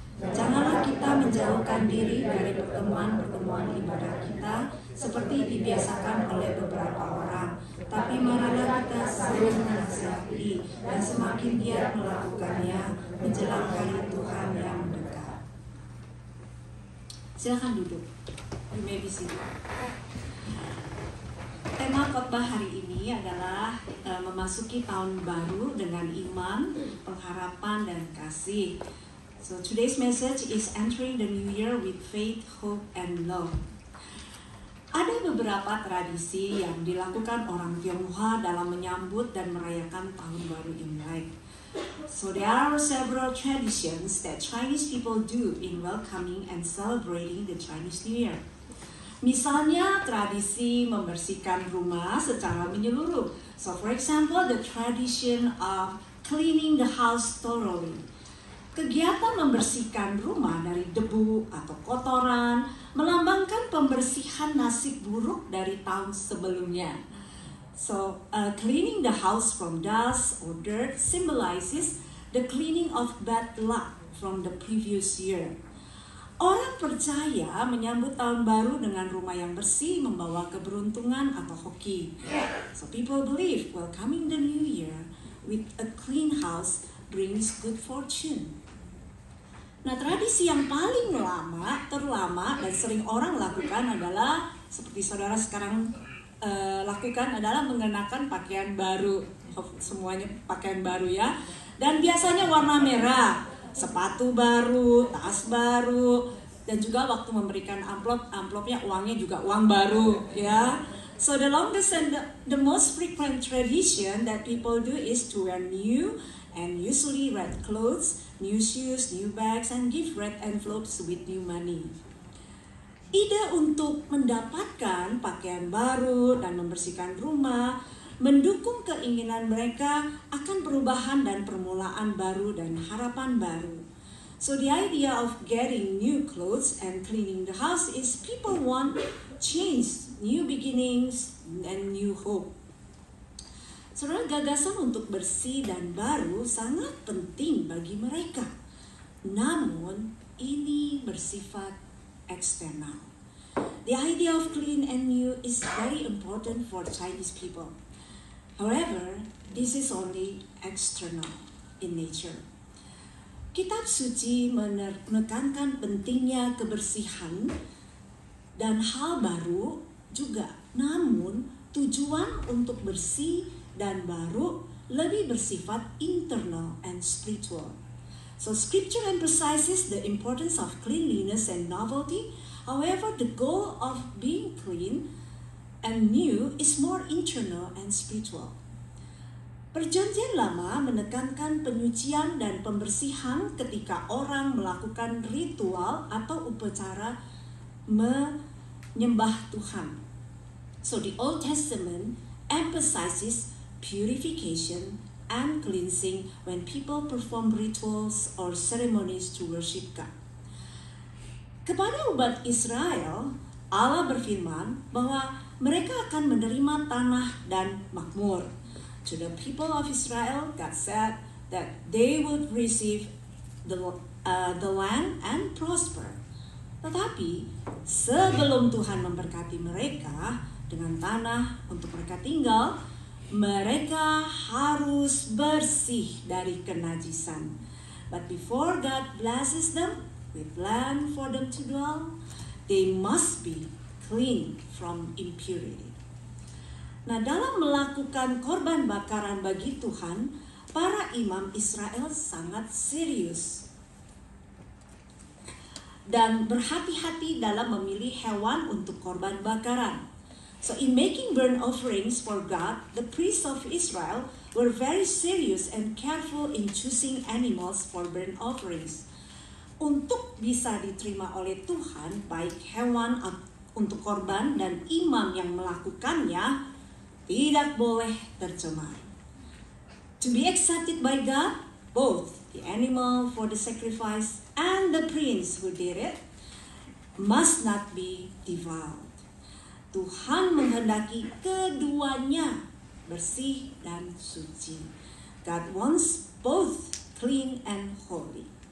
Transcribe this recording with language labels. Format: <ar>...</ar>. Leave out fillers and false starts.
<id>Janganlah kita menjauhkan diri dari pertemuan-pertemuan ibadah kita seperti dibiasakan oleh beberapa orang, tapi marilah kita saling menasihati dan semakin giat melakukannya menjelang hari Tuhan yang mendekat. Silakan duduk.</id> <en>You may be seated.</en> <id>Tema khotbah hari ini adalah memasuki tahun baru dengan iman, pengharapan, dan kasih.</id> <en>So today's message is entering the new year with faith, hope, and love.</en> <id>Ada beberapa tradisi yang dilakukan orang Tionghoa dalam menyambut dan merayakan tahun baru Imlek.</id> <en>So there are several traditions that Chinese people do in welcoming and celebrating the Chinese New Year.</en> <id>Misalnya tradisi membersihkan rumah secara menyeluruh.</id> <en>So for example, the tradition of cleaning the house thoroughly.</en> <id>Kegiatan membersihkan rumah dari debu atau kotoran melambangkan pembersihan nasib buruk dari tahun sebelumnya.</id> <en>So cleaning the house from dust or dirt symbolizes the cleaning of bad luck from the previous year.</en> <id>Orang percaya menyambut tahun baru dengan rumah yang bersih membawa keberuntungan atau hoki.</id> <en>So people believe welcoming the new year with a clean house brings good fortune.</en> <id>Nah, tradisi yang paling terlama dan sering orang lakukan adalah seperti saudara sekarang lakukan adalah mengenakan pakaian baru. Semuanya pakaian baru ya. Dan biasanya warna merah. Sepatu baru, tas baru, dan juga waktu memberikan amplopnya uangnya juga uang baru ya.</id> <en>So the longest and the most frequent tradition that people do is to wear new and usually red clothes, new shoes, new bags, and give red envelopes with new money.</en> <id>Ide untuk mendapatkan pakaian baru dan membersihkan rumah mendukung keinginan mereka akan perubahan dan permulaan baru dan harapan baru.</id> <en>So the idea of getting new clothes and cleaning the house is people want change, new beginnings, and new hope.</en> <id>Saudara, gagasan untuk bersih dan baru sangat penting bagi mereka. Namun, ini bersifat eksternal.</id> <en>The idea of clean and new is very important for Chinese people. However, this is only external in nature.</en> <id>Kitab suci menekankan pentingnya kebersihan dan hal baru juga. Namun, tujuan untuk bersih dan baru lebih bersifat internal and spiritual.</id> <en>So scripture emphasizes the importance of cleanliness and novelty. However, the goal of being clean and new is more internal and spiritual.</en> <id>Perjanjian Lama menekankan penyucian dan pembersihan ketika orang melakukan ritual atau upacara menyembah Tuhan.</id> <en>So the Old Testament emphasizes purification and cleansing when people perform rituals or ceremonies to worship God.</en> <id>Kepada umat Israel, Allah berfirman bahwa mereka akan menerima tanah dan makmur.</id> <en>To the people of Israel, God said that they would receive the land and prosper.</en> <id>Tetapi sebelum Tuhan memberkati mereka dengan tanah untuk mereka tinggal, mereka harus bersih dari kenajisan.</id> <en>But before God blesses them with land for them to dwell, they must be clean from impurity.</en> <id>Nah, dalam melakukan korban bakaran bagi Tuhan, para imam Israel sangat serius dan berhati-hati dalam memilih hewan untuk korban bakaran.</id> <en>So in making burnt offerings for God, the priests of Israel were very serious and careful in choosing animals for burnt offerings.</en> <id>Untuk bisa diterima oleh Tuhan, baik hewan untuk korban dan imam yang melakukannya tidak boleh tercemar.</id> <en>To be accepted by God, both the animal for the sacrifice and the prince who did it must not be defiled.</en> <id>Tuhan menghendaki keduanya bersih dan suci.</id> <en>God wants both clean and holy.</en>